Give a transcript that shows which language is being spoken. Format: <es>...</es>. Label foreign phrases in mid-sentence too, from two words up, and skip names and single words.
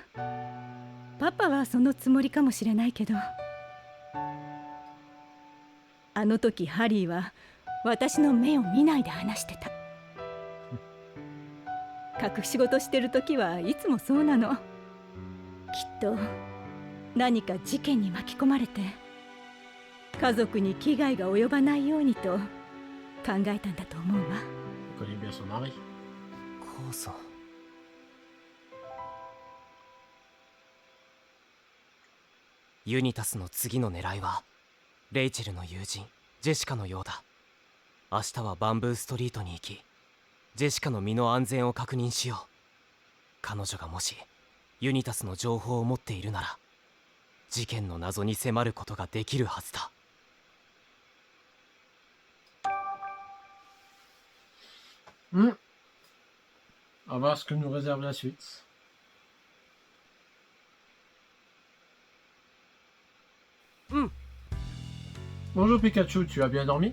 <ja>パパはそのつもりかもしれないけど、あの時ハリーは私の目を見ないで話してた。隠し事してる時はいつもそうなの。きっと何か事件に巻き込まれて家族に危害が及ばないようにと考えたんだと思うわ。</ja> <fr>Elle connaît bien son mari.</fr> <ja>酵素。ユニタスの次の狙いはレイチェルの友人ジェシカのようだ。明日はバンブーストリートに行きジェシカの身の安全を確認しよう。彼女がもしユニタスの情報を持っているなら事件の謎に迫ることができるはずだ。</ja> <fr>On va voir ce que nous réserve la suite. Bonjour Pikachu, tu as bien dormi?</fr>